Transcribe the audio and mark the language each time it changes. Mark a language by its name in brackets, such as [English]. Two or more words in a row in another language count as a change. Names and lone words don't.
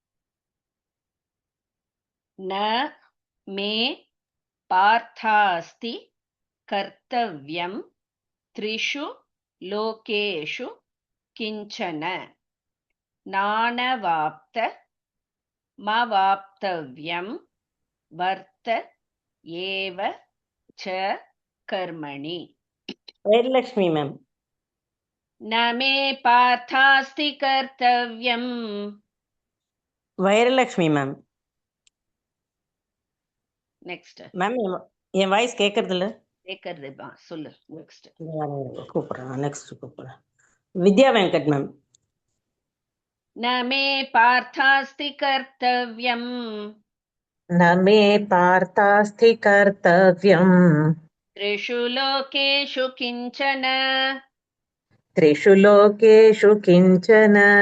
[Sanskrit] न मे पार्थास्ति कर्तव्यं त्रिषु लोकेषु किञ्चन नानवाप्तमवाप्तव्यं वर्त एव च कर्मणि [Tamil] வைரலட்சுமி மேம். [Sanskrit] न मे पार्थास्ति कर्तव्यम् [Tamil] வைரலட்சுமி மேம். நெக்ஸ்ட் மேம் என் வாய்ஸ் கேட்கறது இல்ல. கேக்குறதுப்பா, சொல்லு நெக்ஸ்ட். கூப்பிடுறேன், நெக்ஸ்ட் கூப்பிடுறேன். வித்யா வெங்கட் மேம். [Sanskrit] न मे पार्थास्ति कर्तव्यम् न मे पार्थास्ति कर्तव्यम् त्रिषु लोकेषु किञ्चन त्रिषु लोकेषु किञ्चन